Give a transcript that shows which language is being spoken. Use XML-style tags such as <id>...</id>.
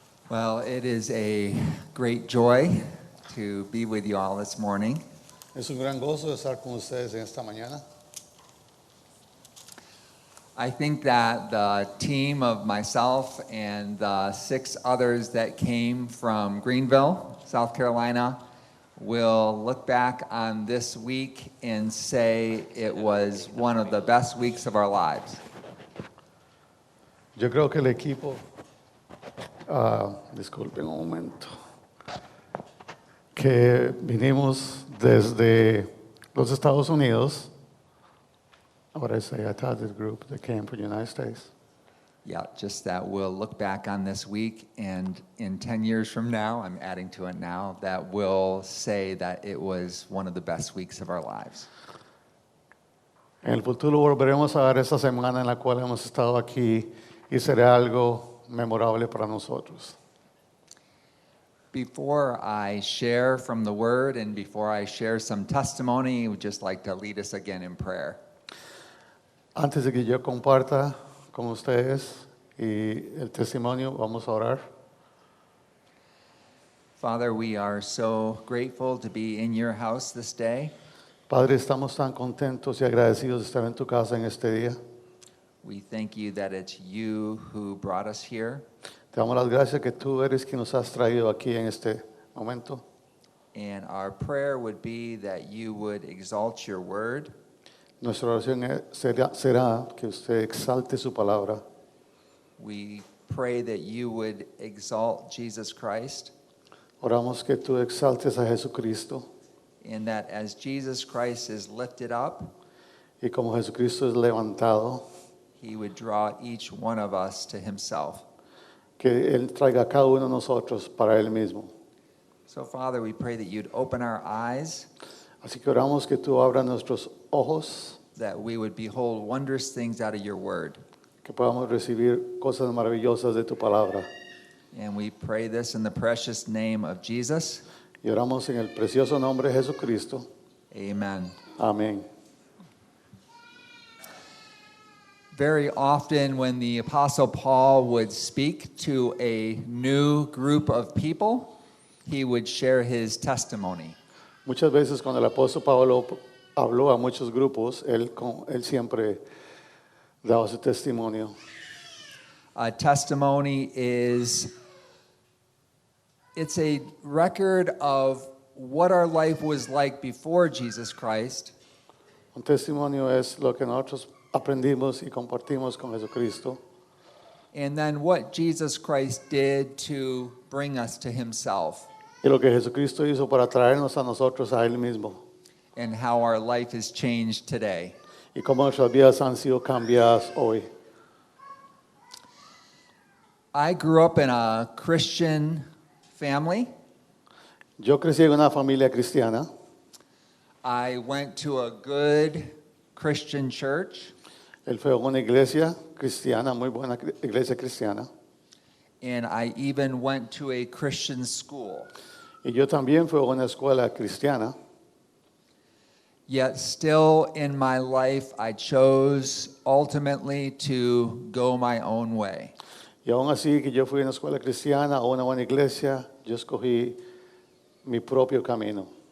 <en>Well, it is a great joy to be with you all this morning.</en> <es>Es un gran gozo estar con ustedes en esta mañana.</es> <en>I think that the team of myself and the 6 others that came from Greenville, South Carolina, will look back on this week and say it was one of the best weeks of our lives.</en> <es>Yo creo que el equipo, disculpen un momento, que vinimos desde los Estados Unidos.</es> <en>What I say, I taught this group that came from the United States. Yeah, just that we'll look back on this week, and in 10 years from now, I'm adding to it now, that we'll say that it was one of the best weeks of our lives.</en> <es>En el futuro volveremos a ver esta semana en la cual hemos estado aquí y será algo memorable para nosotros.</es> <en>Before I share from the Word and before I share some testimony, I would just like to lead us again in prayer.</en> <es>Antes de que yo comparta con ustedes y el testimonio, vamos a orar.</es> <en>Father, we are so grateful to be in your house this day.</en> <es>Padre, estamos tan contentos y agradecidos de estar en tu casa en este día.</es> <en>We thank you that it's you who brought us here.</en> <es>Te damos las gracias que tú eres quien nos has traído aquí en este momento.</es> <en>And our prayer would be that you would exalt your word.</en> <es>Nuestra oración será que usted exalte su palabra.</es> <en>We pray that you would exalt Jesus Christ,</en> <es>Oramos que tú exaltes a Jesucristo</es> <en>and that as Jesus Christ is lifted up,</en> <es>y como Jesucristo es levantado,</es> <en>he would draw each one of us to himself.</en> <es>que Él traiga a cada uno de nosotros para Él mismo.</es> <en>So, Father, we pray that you'd open our eyes,</en> <es>Así que oramos que tú abras nuestros ojos,</es> <en>that we would behold wondrous things out of your word.</en> <es>que podamos recibir cosas maravillosas de tu palabra.</es> <en>And we pray this in the precious name of Jesus.</en> <es>Y oramos en el precioso nombre de Jesucristo.</es> <en>Amen.</en> <es>Amén.</es> <en>Very often when the Apostle Paul would speak to a new group of people, he would share his testimony.</en> <es>Muchas veces cuando el apóstol Pablo habló a muchos grupos, él siempre daba su testimonio.</es> <en>A testimony it's a record of what our life was like before Jesus Christ,</en> <es>Un testimonio es lo que nosotros aprendimos y compartimos con Jesucristo</es> <en>and then what Jesus Christ did to bring us to himself,</en> <es>y lo que Jesucristo hizo para traernos a nosotros a Él mismo</es> <en>and how our life is changed today.</en> <es>y cómo nuestras vidas han sido cambiadas hoy.</es> <en>I grew up in a Christian family.</en> <es>Yo crecí en una familia cristiana.</es> <en>I went to a good Christian church,</en> <es>Él fue a una iglesia cristiana, muy buena iglesia cristiana.</es> <en>and I even went to a Christian school.</en> <es>Y yo también fui a una escuela cristiana.</es> <en>Yet still in my life, I chose ultimately to go my own way.</en> <es>Y aún así que yo fui a una escuela cristiana, a una buena iglesia, yo escogí mi propio camino.</es>